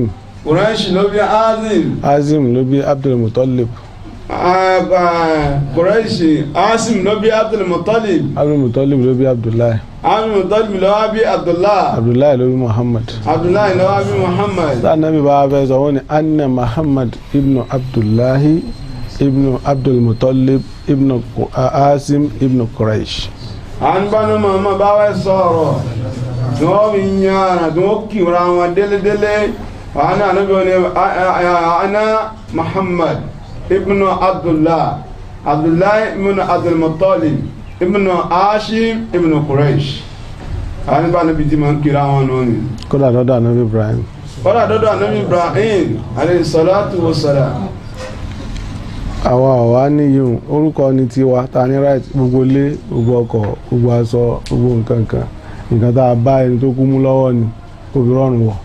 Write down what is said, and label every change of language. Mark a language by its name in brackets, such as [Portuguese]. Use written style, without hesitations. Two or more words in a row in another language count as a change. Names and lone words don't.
[Yoruba] Quraish ló bí Azim. Azim ló bí Abdul Muttalib. Quraish Asim ló bí Abdul Muttalib. Abdul Muttalib ló bí Abdullahi. Abdul Muttalib ló wá bí Abdullah. Abdullahi ló bí Muhammad. Abdullahi ló wá bí Muhammad. sáà nàbí bá a fẹ́ sọ wọ́n ni anna Muhammad ibnu Abdullahi ibnu Abdul Muttalib ibnu Asim ibnu Quraish. àwọn bá ní Muhammad bá wẹ́ sọ̀rọ̀ tí wọ́n fi yàrá tí wọ́n kíra wọn délédélé àwọn náà níbi wọn ni ana Muhammad ibnu Abdullah ibnu Abdul Muttalib ibnu Hashim ibnu Quraish. àwọn bá níbi tí wọ́n kíra wọn náà ni. kódà dọ́dọ̀ ànábì Ibrahim. [Arabic] عليه الصلاة والسلام. [Yoruba] àwa níyùn orúkọ ní tiwa ta ní right gbogbo ilé gbogbo ọkọ̀ gbogbo aṣọ gbogbo nǹkan tá a bá ẹni tó kú mú lọ́wọ́ ni kò fi rọrùn wọ̀.